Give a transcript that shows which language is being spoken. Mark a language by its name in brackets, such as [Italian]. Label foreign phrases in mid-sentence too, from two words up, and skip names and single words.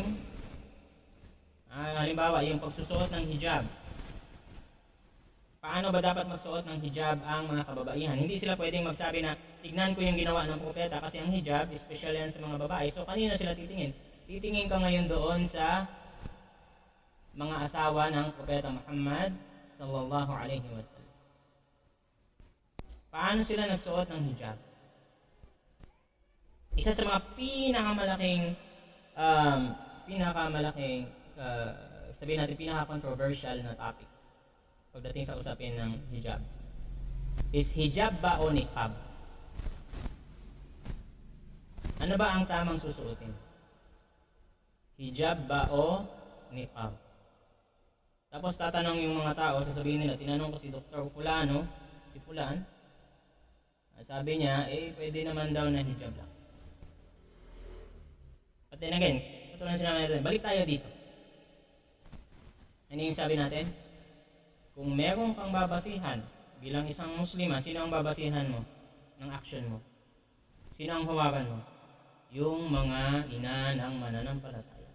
[Filipino] Halimbawa, yung pagsusuot ng hijab. Paano ba dapat magsuot ng hijab ang mga kababaihan? Hindi sila pwedeng magsabi na, tignan ko yung ginawa ng propeta kasi ang hijab, special yan sa mga babae. So, kanina sila titingin? Titingin ka ngayon doon sa mga asawa ng propeta Muhammad [Arabic] صلى الله عليه وسلم. [Filipino] Paano sila nagsuot ng hijab? Isa sa mga pinakamalaking sabihin natin pinaka-controversial na topic pagdating sa usapin ng hijab is hijab ba o niqab? Ano ba ang tamang susuotin? Hijab ba o niqab? Tapos tatanong yung mga tao, sasabihin nila, tinanong ko si Dr. Fulano, si Fulan, sabi niya, pwede naman daw na hijab lang. [English] But then again, [Filipino] ito na sinabi natin, balik tayo dito. Ano yung sabi natin? Kung meron kang babasihan bilang isang Muslima, sino ang babasihan mo ng action mo? Sino ang hawakan mo? Yung mga ina ng mananampalataya.